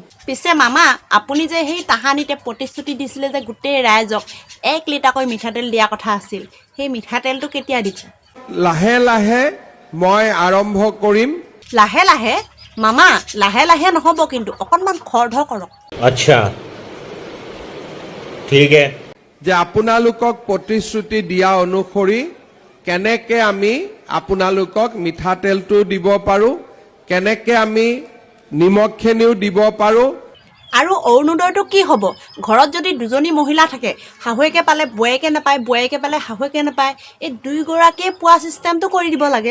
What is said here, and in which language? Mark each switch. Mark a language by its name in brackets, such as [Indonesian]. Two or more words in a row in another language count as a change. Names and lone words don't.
[Assamese] পিছে মামা আপুনি যে সেই তাহানিতে প্ৰতিশ্ৰুতি দিছিলে যে গোটেই ৰাইজক 1 লিটাৰকৈ মিঠাতেল দিয়া কথা আছিল, সেই মিঠাতেলটো কেতিয়া দিব? লাহে লাহে মই আৰম্ভ কৰিম। লাহে লাহে? মামা লাহে লাহে নহ'ব, কিন্তু অকণমান খৰধৰ কৰক। [Hindi] अच्छा ठीक है। [Assamese] যে আপোনালোকক প্ৰতিশ্ৰুতি দিয়া অনুসৰি কেনেকে আমি আপোনালোকক মিঠাতেলটো দিব পাৰোঁ, কেনেকে আমি নিমখখিনিও দিব পাৰোঁ। আৰু অৰুণোদয়টো কি হ'ব? ঘৰত যদি দুজনী মহিলা থাকে, শাহুৱেকে পালে বোৱাৰীকে নাপায়, বোৱাৰীকে পালে শাহুৱেকে নাপায়, এই দুয়োগৰাকীয়ে পোৱা ছিষ্টেমটো কৰি দিব লাগে।